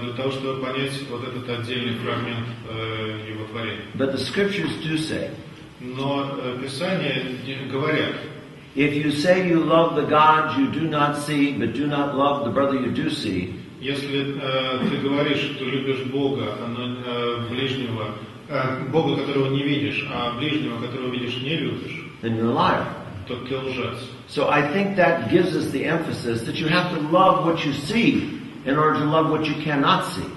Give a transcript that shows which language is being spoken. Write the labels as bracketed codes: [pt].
[ru] Для того, чтобы понять вот этот отдельный фрагмент его творения. [en] But the scriptures do say. [ru] Но Писания говорят. [en] If you say you love the God you do not see, but do not love the brother you do see. [ru] Если ты говоришь, что любишь Бога, ближнего, Бога, которого не видишь, а ближнего, которого видишь, не любишь, [en] then you're a liar. [ru] То ты лжец. [en] So I think that gives us the emphasis that you have to love what you see in order to love what you cannot see.